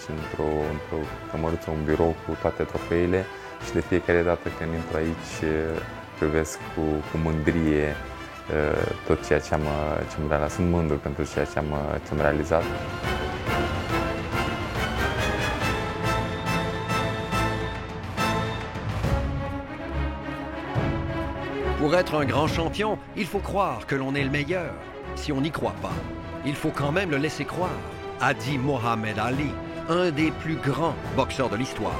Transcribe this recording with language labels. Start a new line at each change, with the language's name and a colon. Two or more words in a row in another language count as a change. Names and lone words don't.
Romanian: într-o cămăruță, un birou cu toate trofeile și de fiecare dată când intru aici privesc cu mândrie tot ceea ce am realizat. Sunt mândru pentru ceea ce am realizat.
French: Pour être un grand champion, il faut croire que l'on est le meilleur. Si on n'y croit pas, il faut quand même le laisser croire, a dit Mohamed Ali, un des plus grands boxeurs de l'histoire.